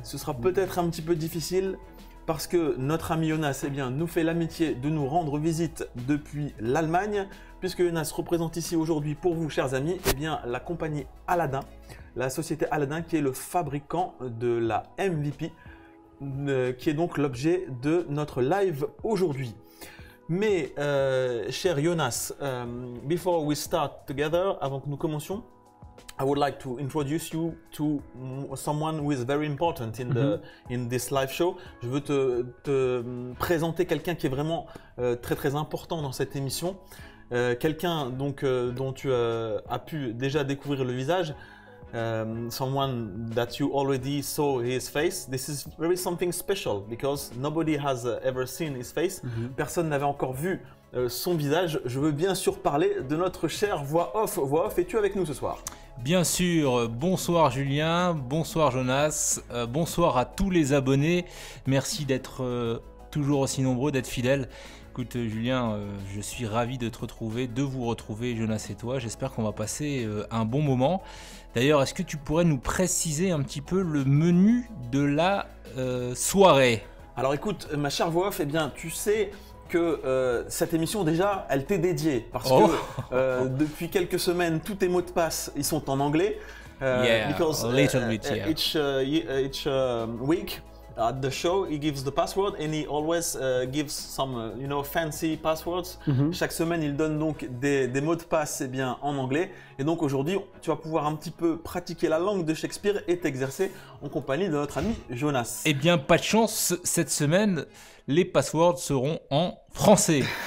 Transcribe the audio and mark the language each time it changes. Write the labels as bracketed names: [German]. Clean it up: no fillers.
[French] Ce sera peut-être un petit peu difficile parce que notre ami Jonas eh bien, nous fait l'amitié de nous rendre visite depuis l'Allemagne, puisque Jonas représente ici aujourd'hui pour vous, chers amis, eh bien, la compagnie Aladin, la société Aladin qui est le fabricant de la MVP, qui est donc l'objet de notre live aujourd'hui. Mais, cher Jonas, [English] before we start together, [French] avant que nous commencions, [English] I would like to introduce you to someone who is very important in this live show. [French] Je veux te présenter quelqu'un qui est vraiment très important dans cette émission. Quelqu'un donc dont tu as pu déjà découvrir le visage. [English] Someone that you already saw his face. This is very something special because nobody has ever seen his face. [French] Personne n'avait encore vu son visage. Je veux bien sûr parler de notre cher voix off. Voix off, es-tu avec nous ce soir? Bien sûr, bonsoir Julien, bonsoir Jonas, bonsoir à tous les abonnés. Merci d'être toujours aussi nombreux, d'être fidèles. Écoute Julien, je suis ravi de te retrouver, de vous retrouver Jonas et toi. J'espère qu'on va passer un bon moment. D'ailleurs, est-ce que tu pourrais nous préciser un petit peu le menu de la soirée? Alors écoute, ma chère voix off, eh bien tu sais que cette émission déjà, elle t'est dédiée parce que depuis quelques semaines, tous tes mots de passe, ils sont en anglais. [English] Because a little bit, yeah. Each week at the show, he gives the password and he always gives some, fancy passwords. [French] Chaque semaine, il donne donc des mots de passe eh bien, en anglais. Et donc aujourd'hui, tu vas pouvoir un petit peu pratiquer la langue de Shakespeare et t'exercer en compagnie de notre ami Jonas. Eh bien, pas de chance, cette semaine, les passwords seront en français.